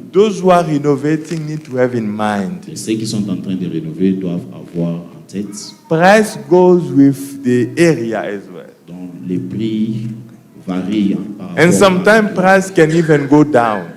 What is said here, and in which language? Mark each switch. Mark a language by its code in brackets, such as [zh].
[en] those who are renovating need to have in mind. [fr] Et ceux qui sont en train de rénover doivent avoir en tête [en] Price goes with the area as well. [fr] dont les prix varient par rapport [en] And sometimes price can even go down.